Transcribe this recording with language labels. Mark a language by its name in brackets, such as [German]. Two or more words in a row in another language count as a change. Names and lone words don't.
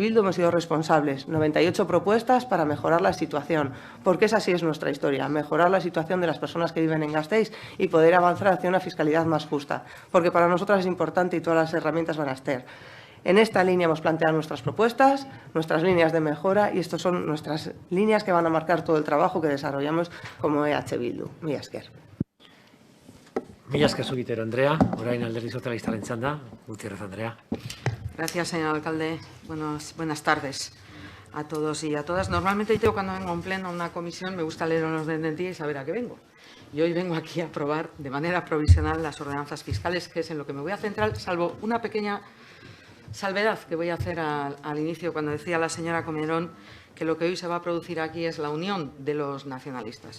[Spanish] Bildu hemos sido responsables, 98 propuestas para mejorar la situación, porque esa sí es nuestra historia, mejorar la situación de las personas que viven en Gasteiz y poder avanzar hacia una fiscalidad más justa, porque para nosotras es importante y todas las herramientas van a estar. En esta línea hemos planteado nuestras propuestas, nuestras líneas de mejora, y estas son nuestras líneas que van a marcar todo el trabajo que desarrollamos como H. [Basque] Bildu. Mila esker. Mila esker zugitero, Andrea. Orain Alderdi Sozialistaren txanda. Gutiérrez, Andrea. [Spanish] Gracias, señor alcalde. Buenas tardes a todos y a todas. Normalmente yo cuando vengo a un pleno, a una comisión, me gusta leer los del día y saber a qué vengo. Y hoy vengo aquí a aprobar de manera provisional las ordenanzas fiscales, que es en lo que me voy a centrar, salvo una pequeña salvedad que voy a hacer al inicio, cuando decía la señora Comerón que lo que hoy se va a producir aquí es la unión de los nacionalistas.